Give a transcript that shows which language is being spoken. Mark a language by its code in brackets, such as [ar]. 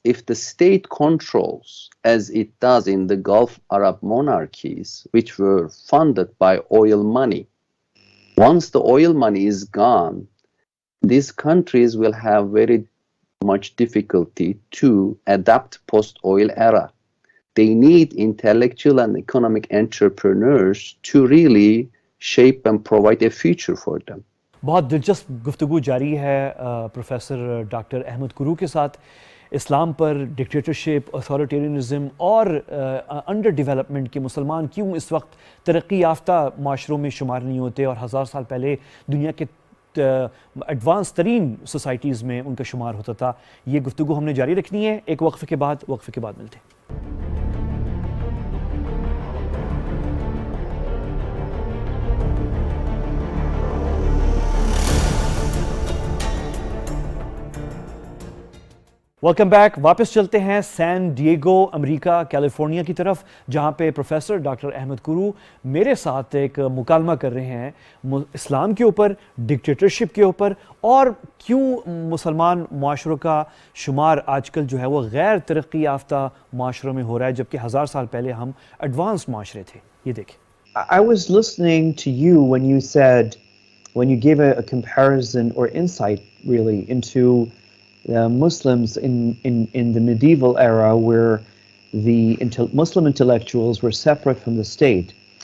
[en] If the state controls, as it does in the Gulf Arab monarchies, which were funded by oil money, once the oil money is gone, these countries will have very much difficulty to adapt post-oil era. They need intellectual and economic entrepreneurs to really shape and provide a future for them. [hi] बहुत दिलचस्प गुफ्तगू जारी है professor doctor Ahmad Kuru के साथ इस्लाम पर, dictatorship, authoritarianism और under development के मुसलमान क्यों इस वक्त तरक्की याफ्ता माशरों में शुमार नहीं होते और 1000 साल पहले दुनिया के एडवांस तरीन सोसाइटीज़ में उनका शुमार होता था। ये गुफ्तगू हमने जारी रखनी है एक वक्फ़े के बाद मिलते हैं। [en] Welcome back. [hi] वापस चलते हैं सैन डिएगो अमेरिका कैलिफोर्निया की तरफ, जहां पे प्रोफेसर डॉक्टर अहमद कुरू मेरे साथ एक मुकालमा कर रहे हैं इस्लाम के ऊपर, डिक्टेटरशिप के ऊपर और क्यों मुसलमान माशरों का शुमार आजकल जो है वो गैर तरक्की याफ्ता माशरों में हो रहा है, जबकि 1000 साल पहले हम एडवांस माशरे थे। ये देखें। [en] I was listening to you when you gave a comparison or insight really into Muslims in the medieval era, where the Muslim intellectuals were separate from the state.